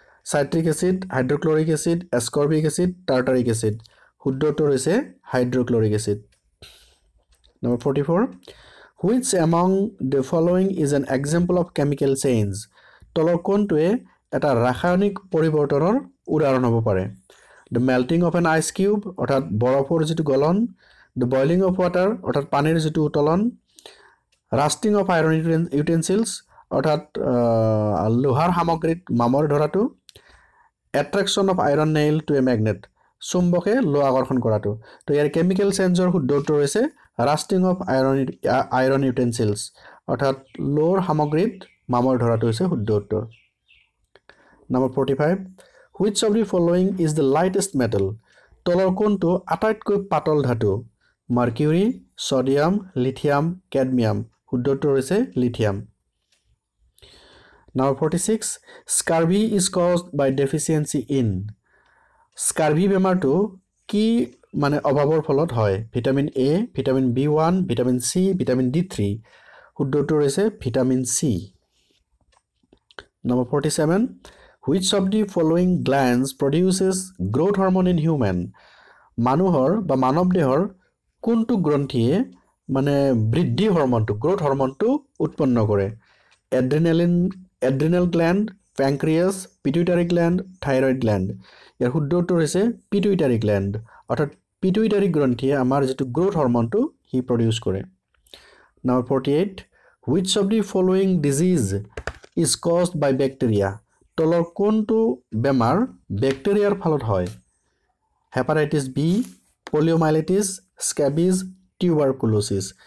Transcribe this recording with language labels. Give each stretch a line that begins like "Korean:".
Assamese: সাইট্ৰিক acid, হাইড্ৰক্লোৰিক acid, এসকৰ্বিক acid, tartaric acid. শুদ্ধ উত্তৰ হৈছে হাইড্ৰক্লোৰিক acid.
English: Number 44, which among the following is an example of chemical change?
Assamese: তলৰ কোনটোৱে এটা ৰাসায়নিক পৰিৱৰ্তনৰ উদাহৰণ হ'ব পাৰে?
English: The melting of an ice cube,
Assamese: অৰ্থাৎ বৰফৰ যেটো গলন,
English: the boiling of water,
Assamese: অৰ্থাৎ পানীৰ যেটো উতলন,
English: rusting of iron utensils,
Assamese: অৰ্থাৎ লোহাৰ সামগ্ৰীত মামৰ ধৰাটো,
English: attraction of iron nail to a magnet,
Assamese: চুম্বকে লোহা আকৰ্ষণ কৰাটো। তো ইয়াৰ কেমিকেল চেঞ্জৰ শুদ্ধ উত্তৰ হৈছে
English: rusting of iron utensils,
Assamese: অৰ্থাৎ লোহাৰ সামগ্ৰীত মামৰ ধৰাটো হৈছে শুদ্ধ উত্তৰ।
English: Number 45, which of the following is the lightest metal?
Assamese: তলৰ কোনটো আটাইতকৈ পাতল ধাতু? Mercury, sodium, lithium, cadmium. শুদ্ধ উত্তৰ হৈছে lithium.
English: Number 46, scurvy is caused by deficiency in,
Assamese: scurvy বেমাৰটো কি মানে অভাৱৰ ফলত হয়? Vitamin A, vitamin B1, vitamin C, vitamin D3। শুদ্ধ উত্তৰ হৈছে vitamin C.
English: Number 47, which of the following glands produces growth hormone in human?
Assamese: মানুহৰ বা মানৱ দেহৰ কোনটো গ্ৰন্থিয়ে মানে বৃদ্ধি হৰমনটো গ্ৰোথ হৰমনটো উৎপন্ন কৰে? Adrenal gland, প্যানক্ৰিয়াস, pituitary gland, thyroid gland. ইয়াৰ শুদ্ধ উত্তৰ হৈছে পিটুইটাৰি গ্ল্যান্ড, অৰ্থাৎ পিটুইটাৰি গ্ৰন্থিয়ে আমাৰ যেটো গ্ৰোথ হৰমনটো হি প্ৰডিউস কৰে।
English: Number 48, which of the following disease is caused by bacteria?
Assamese: তলৰ কোনটো বেমাৰ ব্যাকটেৰিয়াৰ ফলত হয়? Hepatitis B, পলিওমাইলাইটিস, scabies, টিউবাৰকুলোসিস।